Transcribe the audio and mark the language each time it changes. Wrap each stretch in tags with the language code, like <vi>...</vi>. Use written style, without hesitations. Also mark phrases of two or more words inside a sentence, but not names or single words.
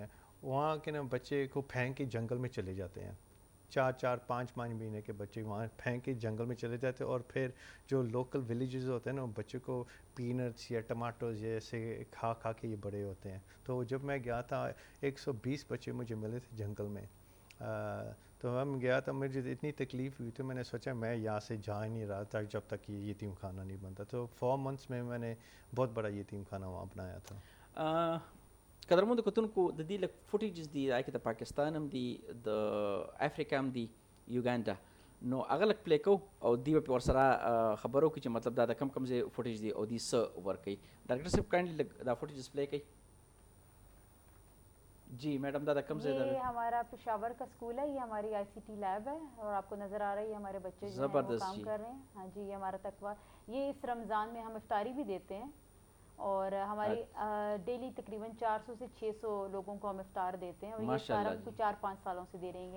<ur>وہاں کے نا بچے کو پھینک کے جنگل میں چلے جاتے ہیں، 4-5 مہینے کے بچے وہاں پھینک کے جنگل میں چلے جاتے ہیں، اور پھر جو</ur> <en>local villages</en> <ur>ہوتے ہیں نا، بچوں کو پینٹس یا ٹماٹوز جیسے کھا کے یہ بڑے ہوتے ہیں۔ تو جب میں گیا تھا 120 بچے مجھے ملے تھے جنگل میں، تو ہم گیا تھا، مجھے اتنی تکلیف ہوئی تو میں نے سوچا میں یہاں سے جا ہی نہیں رہا تھا جب تک یہ یتیم خانہ نہیں بنتا۔ تو 4 months میں نے بہت بڑا یتیم خانہ وہاں بنایا تھا۔</ur> <ps>قدرمند کتنکو د دې لک فوټیجز دي هغه د پاکستان هم دي د افریقا هم دي یوګانډا، نو هغه لک پلی کو او دی په ورسره خبرو کې چې مطلب دا د کم ځای فوټیج دي او دی څه ورکوي. ډاکټر صاحب کائنډلی لک دا فوټیجز پلی کوي. جی میڈم دا کم ځای</ps> <ur>یہ ہمارا پشاور کا اسکول ہے، یہ ہماری</ur> <en>ICT lab</en> <ur>ہے اور آپ کو نظر آ رہی ہے ہمارے بچے جو ہیں وہ کام کر رہے ہیں. ہاں جی، یہ ہمارا تقویٰ، یہ اس رمضان میں ہم افطاری بھی دیتے ہیں اور ہماری ڈیلی تقریباً 400 سے 600 لوگوں کو ہم افطار دیتے ہیں، اور یہ افطار ہم کو 4-5 سالوں سے دے رہے ہیں.</ur>